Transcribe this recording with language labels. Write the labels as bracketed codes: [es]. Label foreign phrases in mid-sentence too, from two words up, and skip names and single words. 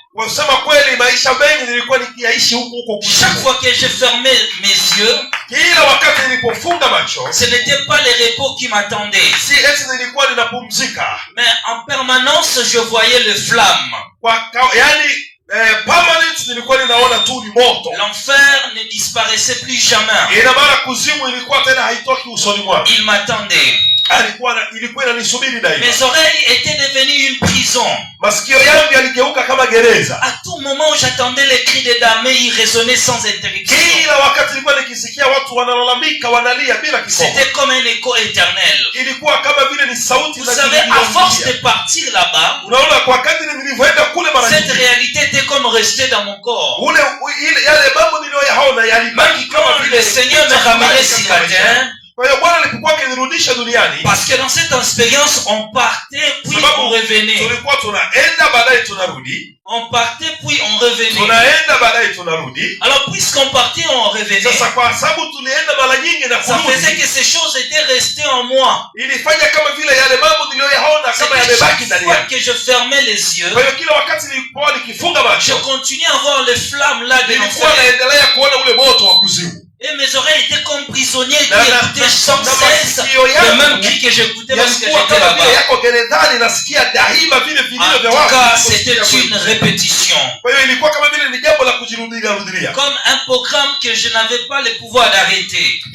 [fr] Chaque fois que je fermais mes yeux, ce n'était pas les repos qui m'attendaient, mais en permanence je voyais les flammes. L'enfer ne disparaissait plus jamais. Il m'attendait. Mes oreilles étaient devenues une prison. prison. [sw] Masikio yangu yaligeuka kama gereza. [fr] À tout moment où j'attendais les cris des damnés, ils résonnaient sans interruption. [sw] Kila wakati nilikuwa nikisikia watu wanalalamika, wanalia bila kikomo. [fr] C'était comme un écho éternel. [sw] Ilikuwa kama vile ni sauti. [fr] Vous savez, à force de partir là-bas, [sw] unaona kwa kadri nilivyoenda kule mara nyingi, [fr] cette réalité était comme restée dans mon corps. [sw] Yale mambo niliyoyaona yalibaki kama vile [fr] le Seigneur me ramenait sur la terre. [sw] Kwa hiyo Bwana alipokuwa akinirudisha duniani, [fr] parce que dans cette expérience on partait puis on revenait. [sw] Tulikuwa tunaenda baadaye tunarudi. [fr] On partait puis on revenait. [sw] Tunaenda baadaye tunarudi. [fr] Alors puisqu'on partait on revenait. [sw] Sasa kwa sababu tulienda mara nyingi na kurudi, [fr] ça faisait que ces choses étaient restées en moi. [sw] Ilifanya kama vile yale mambo niliyoyaona kama yamebaki ndani yangu. [fr] Que je fermais les yeux, [sw] kwa hiyo kila wakati nilipokuwa nikifunga macho, [fr] je continuais à voir les flammes là de [sw] nilikuwa naendelea kuona ule moto wa kuzimu. [fr] Et mes oreilles étaient comme prisonniers qui écoutaient sans cesse le même cri que j'écoutais parce que j'étais là-bas. En tout cas, c'était une répétition. Comme un programme que je n'avais pas le pouvoir d'arrêter.